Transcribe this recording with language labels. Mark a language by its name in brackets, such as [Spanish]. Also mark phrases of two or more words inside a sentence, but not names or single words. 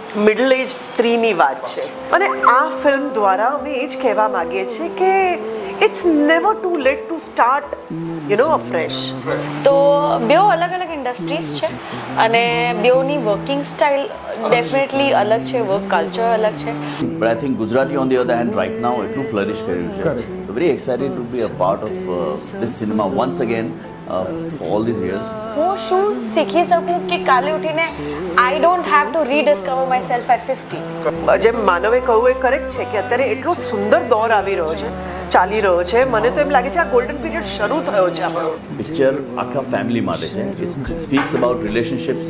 [Gujarati] મિડલ એજ સ્ત્રીની વાત છે અને આ ફિલ્મ દ્વારા અમે એ જ કહેવા માંગીએ છીએ કે [English] It's never too late to start afresh. [Gujarati] તો બેઉ અલગ અલગ ઇન્ડસ્ટ્રીઝ છે અને બેઉની [English] working style [Gujarati] ડેફિનેટલી અલગ છે, [English] work culture [Gujarati] અલગ છે. [English] But I think Gujarati on the other hand right now [Gujarati] એટલું flourish કર્યું છે. [English] So very excited to be a part of this cinema once again for all these years. [Gujarati] હું શું શીખી શકું કે કાલે ઉઠીને [English] I don't have to rediscover myself at 50. [Gujarati] જેમ માનવે કહ્યું એ કરેક્ટ છે કે અત્યારે એટલો સુંદર દોર આવી રહ્યો છે, ચાલી રહ્યો છે. મને તો એમ લાગે છે આ [English] golden period [Gujarati] શરૂ થયો છે આપણો. પિક્ચર આખા ફેમિલી માટે છે. [English] It speaks about relationships.